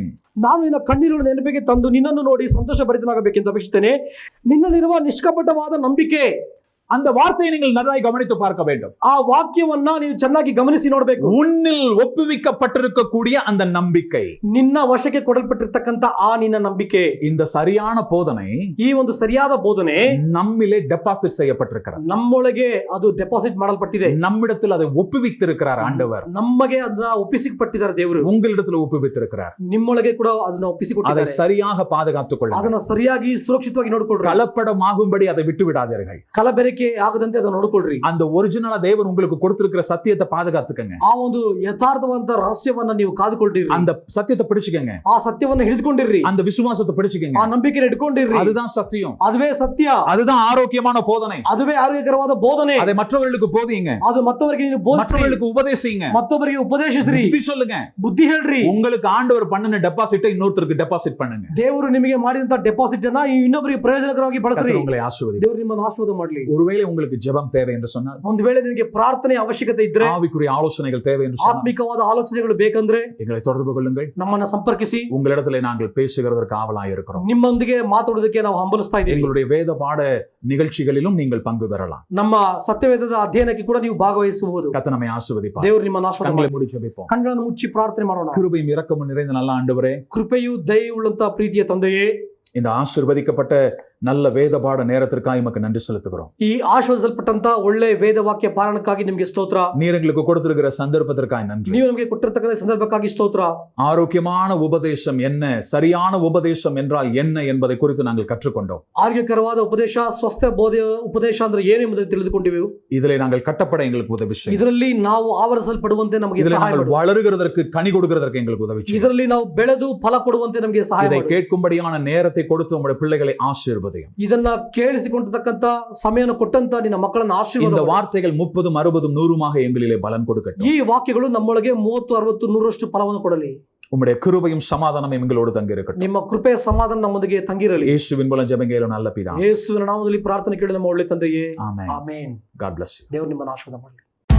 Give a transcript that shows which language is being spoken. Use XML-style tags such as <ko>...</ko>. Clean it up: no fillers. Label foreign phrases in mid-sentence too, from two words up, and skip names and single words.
<kn>ನಾನು ನಿನ್ನ ಕಣ್ಣೀರುಗಳ ನೆನಪಿಗೆ ತಂದು ನಿನ್ನನ್ನು ನೋಡಿ ಸಂತೋಷ ಭರಿತನಾಗಬೇಕೆಂದು ಅಪೇಕ್ಷಿಸುತ್ತೇನೆ. ನಿನ್ನಲ್ಲಿರುವ ನಿಷ್ಕಪಟವಾದ ನಂಬಿಕೆ,</kn> <ta>அந்த வார்த்தையை நீங்கள் நன்றாய் கவனித்து பார்க்க வேண்டும்.</ta> <kn>ಆ ವಾಕ್ಯವನ್ನ ನೀವು ಚೆನ್ನಾಗಿ ಗಮನಿಸಿ ನೋಡಬೇಕು.</kn> <ta>உன்னில் ஒப்புவிக்கப்பட்டிருக்கக்கூடிய அந்த நம்பிக்கை,</ta> <kn>ನಿನ್ನ ವಶಕ್ಕೆ ಕೊಡಲ್ಪಟ್ಟಿರ್ತಕ್ಕಂತ ಆ ನಿನ್ನ ನಂಬಿಕೆ,</kn> <ta>இந்த சரியான போதனை</ta> <kn>ಈ ಒಂದು ಸರಿಯಾದ ಬೋಧನೆ</kn> <ta>நம்மிலே டெபாசிட் செய்யப்பட்டிருக்கிறது.</ta> <kn>ನಮ್ಮೊಳಗೆ ಅದು ಡೆಪಾಸಿಟ್ ಮಾಡಲ್ಪಟ್ಟಿದೆ.</kn> <ta>நம்மிடத்தில் அதை ஒப்புவித்திருக்கிறார் ஆண்டவர்.</ta> <kn>ನಮಗೆ ಅದನ್ನ ಒಪ್ಪಿಸಿಕೊಟ್ಟಿದ್ದಾರೆ ದೇವರು.</kn> <ta>உங்களிடத்தில் ஒப்புவித்திருக்கிறார்.</ta> <kn>ನಿಮ್ಮೊಳಗೆ ಕೂಡ ಅದನ್ನ</kn> <ta>அதை</ta> <kn>ಒಪ್ಪಿಸಿಕೊಟ್ಟಿದ್ದಾರೆ.</kn> <ta>சரியாக பாதுகாத்துக் கொள்ளுங்கள்.</ta> <kn>ಅದನ್ನ ಸರಿಯಾಗಿ ಸುರಕ್ಷಿತವಾಗಿ ನೋಡಿಕೊಳ್ಳ್ರಿ.</kn> <ta>கலப்படமாகும்படி அதை விட்டு விடாதீர்கள்.</ta> <kn>ಕಲಬೆರಕೆ ಆಗದಂತೆ ಅದನ್ನ ನೋಡಿಕೊಳ್ಳ್ರಿ.</kn> <ta>அந்த ஒரிஜினலா தேவன் உங்களுக்கு கொடுத்திருக்கிற சத்தியத்தை பாதுகாத்துக்கங்க.</ta> <kn>ಆ ಒಂದು ಯಥಾರ್ಥವಾದ ರಹಸ್ಯವನ್ನ ನೀವು ಕಾದುಕೊಳ್ಳ್ರಿ.</kn> <ta>அந்த சத்தியத்தை பிடிச்சுக்கங்க.</ta> <kn>ಆ ಸತ್ಯವನ್ನ ಹಿಡಿದುಕೊಂಡಿರ್ರಿ.</kn> <ta>அந்த விசுவாசத்தை பிடிச்சுக்கங்க.</ta> <kn>ಆ ನಂಬಿಕೆನ ಇಟ್ಕೊಂಡಿರ್ರಿ.</kn> <ta>அதுதான் சத்தியம்.</ta> <kn>ಅದುವೇ ಸತ್ಯ.</kn> <ta>அதுதான் ஆரோக்கியமான போதனை.</ta> <kn>ಅದುವೇ ಆರೋಗ್ಯಕರವಾದ ಬೋಧನೆ.</kn> <ta>அதை மற்றவர்களுக்கு போதிங்க.</ta> <kn>ಅದು ಮತ್ತವರಿಗೆ ನೀವು ಬೋಧಿಸಿ,</kn> <ta>மற்றவர்களுக்கு உபதேசிங்க.</ta> <kn>ಮತ್ತೊಬ್ಬರಿಗೆ ಉಪದೇಶಿಸ್ರಿ.</kn> <ta>புத்தி சொல்லுங்க.</ta> <kn>ಬುದ್ಧಿ ಹೇಳ್ರಿ.</kn> <ta>உங்களுக்கு ஆண்டவர் பண்ணின டெபாசிட்டை இன்னொருத்தருக்கு டெபாசிட் பண்ணுங்க.</ta> <kn>ದೇವರು ನಿಮಗೆ ಮಾಡಿದಂತ ಡೆಪಾಸಿಟ್ ಅನ್ನ ಇನ್ನೊಬ್ಬರಿಗೆ ಪ್ರಯೋಜನಕರವಾಗಿ ಬಳಸ್ರಿ.</kn> <ta>கர்த்தர் உங்களை ஆசீர்வதிப்பார்.</ta> <kn>ದೇವರು ನಿಮ್ಮನ್ನು ಆಶೀರ್ವಾದ ಮಾಡಲಿ.</kn> <ta>ஒருவேளை உங்களுக்கு ஜெபம் தேவை என்று சொன்னால்,</ta> <kn>ಒಂದು ವೇಳೆ ನಿಮಗೆ ಪ್ರಾರ್ಥನೆ ಅವಶ್ಯಕತೆ ಇದ್ರೆ,</kn> <ta>ஆவிக்குரிய ஆலோசனைகள் தேவை என்று சொன்னால்,</ta> <kn>ಆತ್ಮಿಕವಾದ ಆಲೋಚನೆಗಳು ಬೇಕಂದ್ರೆ</kn> <ta>எங்களை தொடர்பு கொள்ளுங்கள்.</ta> <kn>ನಮ್ಮನ್ನ ಸಂಪರ್ಕಿಸಿ.</kn> <ta>உங்களிடத்திலே நாங்கள் பேசுகிறதற்கு ஆவலாய் இருக்கிறோம்.</ta> <kn>ನಿಮ್ಮೊಂದಿಗೆ ಮಾತಾಡೋದಕ್ಕೆ ನಾವು ಹಂಬಲಿಸ್ತಾ ಇದ್ದೀವಿ.</kn> <ta>எங்களுடைய வேத பாட நிகழ்ச்சிகளிலும் நீங்கள் பங்கு பெறலாம்.</ta> <kn>ನಮ್ಮ ಸತ್ಯವೇದದ ಅಧ್ಯಯನಕ್ಕೆ ಕೂಡ ನೀವು ಭಾಗವಹಿಸಬಹುದು.</kn> <ta>கர்த்தர் நம்மை ஆசீர்வதிப்பார்.</ta> <kn>ದೇವರು ನಿಮ್ಮನ್ನು ಆಶೀರ್ವಾದ</kn> <ta>கண்களை</ta> <kn>ಮಾಡಲಿ.</kn> <ta>மூடி ஜெபிப்போம்.</ta> <kn>ಕಣ್ಣುಗಳನ್ನು ಮುಚ್ಚಿ ಪ್ರಾರ್ಥನೆ ಮಾಡೋಣ.</kn> <ta>கிருபையும் இரக்கமும் நிறைந்த நல்ல ஆண்டவரே,</ta> <kn>ಕೃಪೆಯು ದಯೆಯುಳ್ಳಂತ ಪ್ರೀತಿಯ ತಂದೆಯೇ,</kn> <ta>இந்த ஆசீர்வதிக்கப்பட்ட நல்ல வேத பாட நேரத்திற்காக உமக்கு நன்றி செலுத்துகிறோம்.</ta> <kn>ಈ ಆಶೀರ್ವದಿಸಲ್ಪಟ್ಟಂತ ಒಳ್ಳೆ ವೇದ ವಾಕ್ಯ ಪಾರಣಕ್ಕಾಗಿ ನಿಮಗೆ ಸ್ತೋತ್ರ.</kn> <ta>நீர் எங்களுக்கு கொடுத்திருக்கிற சந்தர்ப்பத்திற்காக நன்றி.</ta> <kn>ನೀವು ನಮಗೆ ಕೊಟ್ಟಿರತಕ್ಕಂಥ ಸಂದರ್ಭಕ್ಕಾಗಿ ಸ್ತೋತ್ರ.</kn> <ta>ஆரோக்கியமான உபதேசம் என்ன, சரியான உபதேசம் என்றால் என்ன என்பதை குறித்து நாங்கள் கற்றுக்கொண்டோம்.</ta> <kn>ಆರೋಗ್ಯಕರವಾದ ಉಪದೇಶ, ಸ್ವಸ್ಥ ಬೋಧೆಯ ಉಪದೇಶ ಅಂದ್ರೆ ಏನು ಎಂಬುದನ್ನು ತಿಳಿದುಕೊಂಡಿವೆವು.</kn> <ta>இதிலே நாங்கள் கட்டப்பட எங்களுக்கு உதவி செய்யும்.</ta> <kn>ಇದರಲ್ಲಿ ನಾವು ಆವರಿಸಲ್ಪಡುವಂತೆ ನಮಗೆ</kn> <ta>இதிலே</ta> <kn>ಸಹಾಯ</kn> <ta>நாங்கள்</ta> <kn>ಮಾಡು.</kn> <ta>வளருகிறதற்கு கனி கொடுக்கிறதற்கு எங்களுக்கு உதவி செய்யும்.</ta> <kn>ಇದರಲ್ಲಿ ನಾವು ಬೆಳೆದು ಫಲ ಕೊಡುವಂತೆ ನಮಗೆ ಸಹಾಯ</kn> <ta>இதை</ta> <kn>ಮಾಡು.</kn> <ta>கேட்கும்படியான நேரத்தை கொடுத்து உங்களுடைய பிள்ளைகளை ஆசீர்வதியும்.</ta> <kn>ಇದನ್ನ ಕೇಳಿಸಿಕೊಂಡಿರ್ತಕ್ಕಂಥ ಸಮಯನ ಕೊಟ್ಟಂತ ನಿನ್ನ ಮಕ್ಕಳನ್ನ</kn> <ta>இந்த</ta> <kn>ಆಶೀರ್ವಾದ ಮಾಡು.</kn> <ta>வார்த்தைகள் 30, 60, 100 எங்களிலே பலன் கொடுக்கட்டும்.</ta> <kn>ಈ ವಾಕ್ಯಗಳು ನಮ್ಮೊಳಗೆ 30, 60, 100ರಷ್ಟು ಫಲವನ್ನು ಕೊಡಲಿ.</kn> <ta>உம்முடைய கிருபையும் சமாதானம் எங்களோடு தங்கி இருக்கட்டும்.</ta> <kn>ನಿಮ್ಮ ಕೃಪೆ ಸಮಾಧಾನ ನಮ್ಮೊಂದಿಗೆ ತಂಗಿರಲಿ.</kn> <ta>இயேசுவின் மூலம் ஜெபங்கேலும் நல்ல பிதா.</ta> <kn>ಯೇಸುವಿನ ನಾಮದಲ್ಲಿ ಪ್ರಾರ್ಥನೆ ಕೇಳಿ ನಮ್ಮ ಒಳ್ಳೆ ತಂದೆಯೇ.</kn> <ta>ஆமென்.</ta> <kn>ಆಮೆನ್.</kn> <en>God bless you.</en> <kn>ದೇವರು ನಿಮ್ಮನ್ನು ಆಶೀರ್ವಾದ ಮಾಡಲಿ.</kn>